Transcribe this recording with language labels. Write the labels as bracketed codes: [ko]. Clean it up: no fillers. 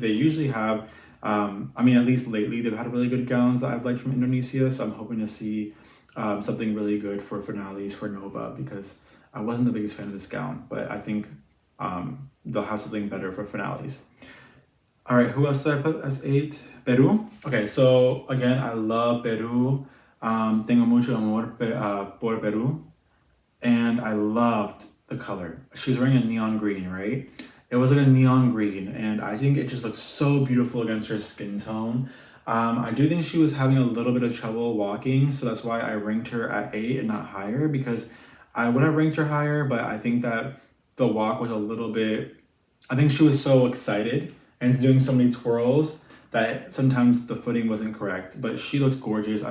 [en] They usually have, at least lately, they've had really good gowns that I've liked from Indonesia. So I'm hoping to see something really good for finales for Nova, because I wasn't the biggest fan of this gown, but I think they'll have something better for finales. All right, who else did I put as 8? Peru. Okay, so again, I love Peru. [es] Tengo mucho amor por Peru. [en] And I loved the color. She was wearing a neon green, right? It was like a neon green, and I think it just looked so beautiful against her skin tone. I do think she was having a little bit of trouble walking, so that's why I ranked her at 8 and not higher, because I would have ranked her higher, but I think that the walk was a little bit, I think she was so excited and doing so many twirls that sometimes the footing wasn't correct, but she looked gorgeous.